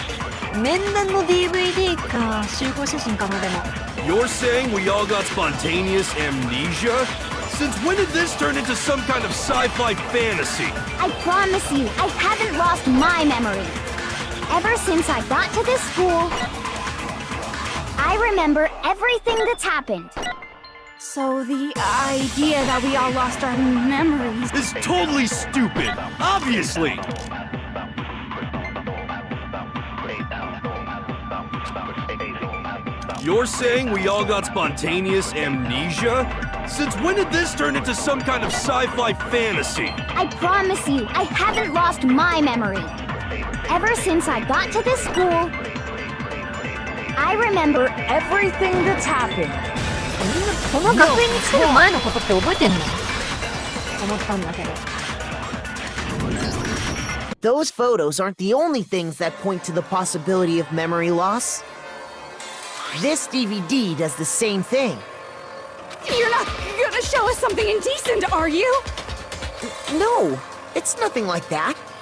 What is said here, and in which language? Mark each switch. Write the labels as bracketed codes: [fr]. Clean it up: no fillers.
[ja] DVD か集合写真かなでも。 [en] You're saying we all got spontaneous amnesia? Since when did this turn into some kind of sci-fi fantasy? I promise you, I haven't lost my memory. Ever since I got to this school, I remember everything that's happened. So the idea that we all lost our memories... It's totally stupid. Obviously. You're saying we all got spontaneous amnesia? Since when did this turn into some kind of sci-fi fantasy? I promise you, I haven't lost my memory. Ever since I got to this school, I remember everything that's happened. [ja] この学園に来る前のことって覚えてんの？思ったんだけど。 [en] But those photos aren't the only things that point to the possibility of memory loss. This DVD does the same thing. You're not gonna show us something indecent, are you? No, it's nothing like that.